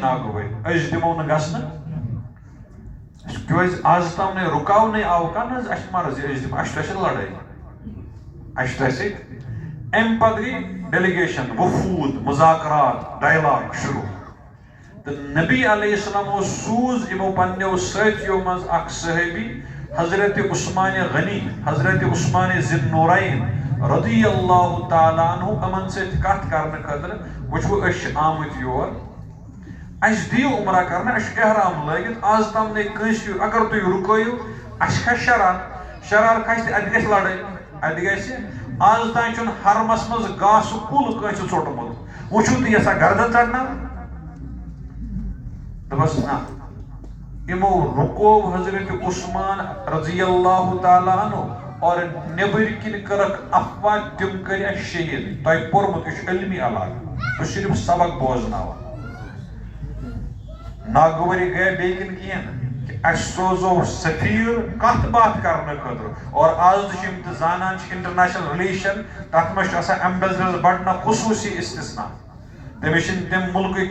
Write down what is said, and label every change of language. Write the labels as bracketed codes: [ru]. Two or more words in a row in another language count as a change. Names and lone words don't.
[ks] ناگوٲری أسۍ دِمو نہٕ گژھنہٕ کیٛازِ آز تام نے رُکاونَے آو کانٛہہ نہ حظ اَسہِ چھِ مرضی أسۍ دِمو اَسہِ چھِ تۄہہِ سۭتۍ لڑٲے اَسہِ چھِ تۄہہِ سۭتۍ اَمہِ پتہٕ گٔے ڈیلیگیشن وفوٗد مذاکرات ڈایلاگ شروع تہٕ نبی علیہ السلامو سوٗز یِمو پننیو سٲتھیو منٛز اکھ صحٲبی حضرت عثمان غنی حضرت عثمان ذی النورین [ar] رضی اللہ تعالیٰ عنہ [ks] یِمن سۭتۍ کتھ کرنہٕ خٲطرٕ وٕچھو أسۍ چھِ آمٕتۍ یور اَسہِ دِیِو عمرہ کرنہٕ اَسہِ چھُ احرام لٲگِتھ آز تام نے کٲنٛسہِ اگر تُہۍ رُکٲیِو اَسہِ کھسہِ شرار کھسہِ تہٕ اَتہِ گژھِ لڑٲے اَتہِ گژھِ آز تام چھُنہٕ حرمس منٛز گاسہٕ کُل کٲنٛسہِ ژوٚٹمُت وٕچھِو تُہۍ یژھان گردن ژٹناوٕنۍ دوٚپُس نہ یِمو رُکوو حضرت عثمان [ar] رضی اللہ تعالیٰ عنہ [ks] اور نیبٕرۍ کِنۍ کٔرٕکھ افواہ تِم کٔرۍ اَسہِ شہیٖد تۄہہِ پوٚرمُت یہِ چھُ علمی علاقہٕ بہٕ چھُس صرف سبق بوزناوان ناگوٲری گٔیے بیٚیہِ کِنہٕ کینٛہہ کہ اَسہِ سوزو سفیٖر کتھ باتھ کرنہٕ خٲطرٕ اور آز تہِ چھِ یِم تہِ زانان چھِ [en] international relation [ks] تتھ منٛز چھُ آسان ایمبیسڈر بڑنا خصوٗصی استثنا تٔمِس چھِنہٕ تَمہِ مُلکٕکۍ